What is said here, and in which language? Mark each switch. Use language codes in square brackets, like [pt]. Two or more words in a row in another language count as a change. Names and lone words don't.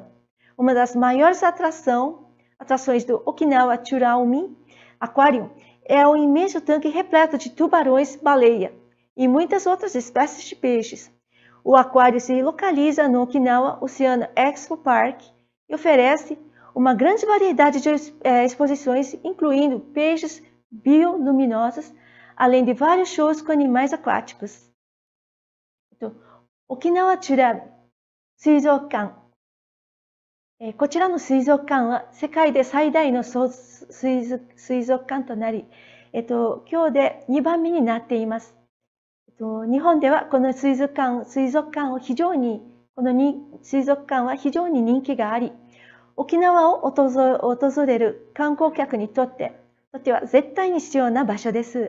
[pt] Uma das maiores atrações do Okinawa Tsurami Aquarium é um imenso tanque repleto de tubarões-baleia e muitas outras espécies de peixes. O aquário se localiza no Okinawa Oceano Expo Park e oferece uma grande variedade de exposições, incluindo peixes bioluminosos, além de vários shows com animais aquáticos. [ja] Okinawa Tsurami Suizoukan。こちらの水族館は世界で最大の水族館となり、今日で2番目になっています。日本ではこの水族館は非常に人気があり、沖縄を訪れる観光客にとっては絶対に必要な場所です。